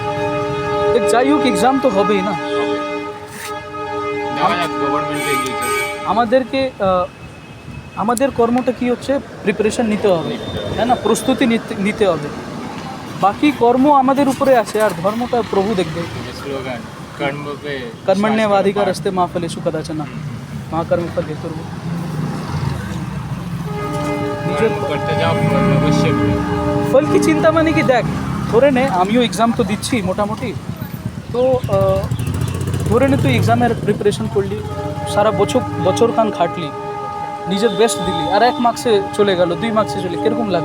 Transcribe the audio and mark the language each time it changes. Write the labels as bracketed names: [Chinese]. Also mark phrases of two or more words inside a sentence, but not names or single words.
[Bangla] দেখ, যাই হোক এক্সাম তো হবেই না। দেখা যাক গভর্নমেন্টে গিয়েছে আমাদেরকে আমাদের কর্মটা কি হচ্ছে, প্রিপারেশন নিতে হবে, তাই না? প্রস্তুতি নিতে হবে। বাকি কর্ম আমাদের উপরে আছে, আর ধর্মটা প্রভু দেখবে। স্লোগান কর্ম पे [Sanskrit] कर्मण्येवाधिकार अस्ते मा फलेषु कदाचन मा कर्म फल हेतुर्भुः। [Bangla] কর্ম করতে যাও, ফল অবশ্যই পাবে। ফল কি চিন্তা মানে কি, দেখ ধরে নে আমিও এক্সাম তো দিচ্ছি মোটামুটি, তো ধরে নে তুই এক্সামের প্রিপারেশন করলি, সারা বছর খান খাটলি, নিজের বেস্ট দিলি, আর 1 মার্কসে চলে গেল, 2 মার্কসে চলে, কীরকম লাগবে?